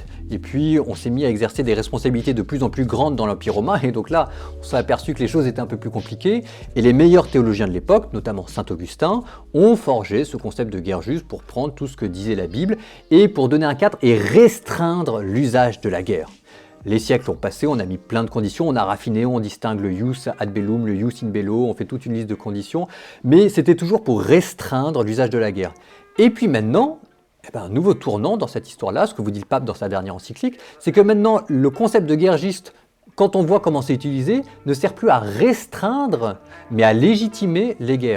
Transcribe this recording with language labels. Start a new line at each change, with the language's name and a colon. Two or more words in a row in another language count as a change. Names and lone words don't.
French: Et puis on s'est mis à exercer des responsabilités de plus en plus grandes dans l'Empire romain, et donc là on s'est aperçu que les choses étaient un peu plus compliquées, et les meilleurs théologiens de l'époque, notamment saint Augustin, ont forgé ce concept de guerre juste pour prendre tout ce que disait la Bible, et pour donner un cadre et restreindre l'usage de la guerre. Les siècles ont passé, on a mis plein de conditions, on a raffiné, on distingue le
Latin: ius ad bellum,
French: le
Latin: ius in bello,
French: on fait toute une liste de conditions, mais c'était toujours pour restreindre l'usage de la guerre. Et puis maintenant, un nouveau tournant dans cette histoire-là, ce que vous dit le pape dans sa dernière encyclique, c'est que maintenant le concept de guerre juste, quand on voit comment c'est utilisé, ne sert plus à restreindre, mais à légitimer les guerres.